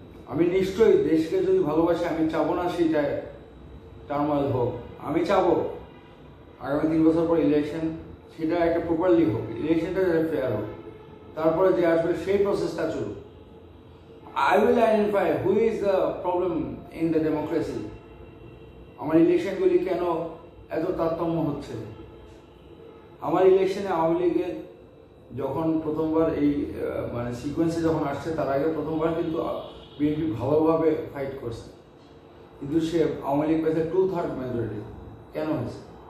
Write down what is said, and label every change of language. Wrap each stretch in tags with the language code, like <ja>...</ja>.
<bn>আমি নিশ্চয়ই দেশকে যদি ভালোবাসি, আমি চাবো না সেটা টার্মোয়েল হোক। আমি চাবো আগামী 3 বছর পর ইলেকশন, সেটা একটা প্রপারলি হোক, ইলেকশনটা যাতে ফেয়ার হোক, তারপরে যে আসবে সেই প্রসেসটা চলুক।</bn> <en>I will identify who is the problem in the democracy.</en> <bn>আমার ইলেকশনগুলি কেন এত তারতম্য হচ্ছে। আমার ইলেকশনে আওয়ামী লীগের যখন প্রথমবার এই মানে সিকোয়েন্সে যখন আসছে, তার আগে প্রথমবার কিন্তু বিএনপি ভালোভাবে ফাইট করছে, কিন্তু সে আওয়ামী লীগ পেয়েছে 2/3 মেজরিটি। কেন হয়েছে?</bn>